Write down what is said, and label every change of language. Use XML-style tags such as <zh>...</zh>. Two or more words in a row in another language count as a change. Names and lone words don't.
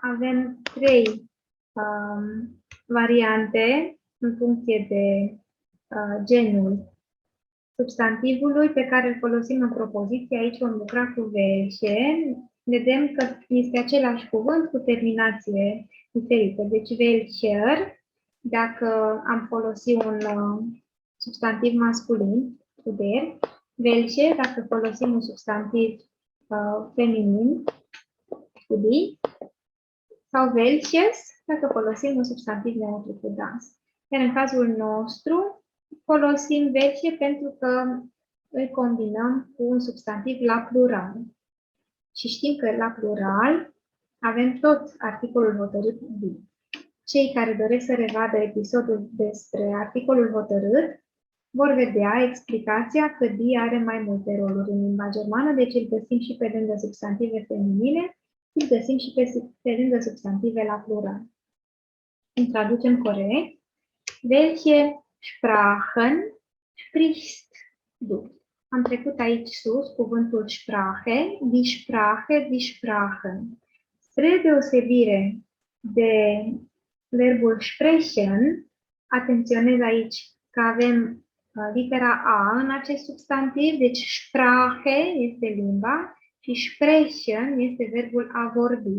<ro>Avem 3 variante în funcție de genul substantivului pe care îl folosim în propoziție. Aici vom lucra cu welche. Vedem că este același cuvânt cu terminație diferită. Deci welcher, dacă am folosit un substantiv masculin, cu der, welche, dacă folosim un substantiv feminin, cu di, sau welches, dacă folosim un substantiv neutru cu das. Iar în cazul nostru, folosim welche pentru că îl combinăm cu un substantiv la plural. Și știm că la plural avem tot articolul hotărât di. Cei care doresc să revadă episodul despre articolul hotărât vor vedea explicația că di are mai multe roluri în limba germană, deci îl găsim și pe lângă substantive feminine, îl găsim și pe lângă substantive la plural. Îmi traducem corect.</ro> <de>Welche Sprachen sprichst du?</de> <ro>Am trecut aici sus cuvântul Sprache,</ro> <de>die Sprachen.</de> <ro>Spre deosebire de verbul sprechen, atenționez aici că avem litera A în acest substantiv, deci Sprache este limba și sprechen este verbul a vorbi.</ro>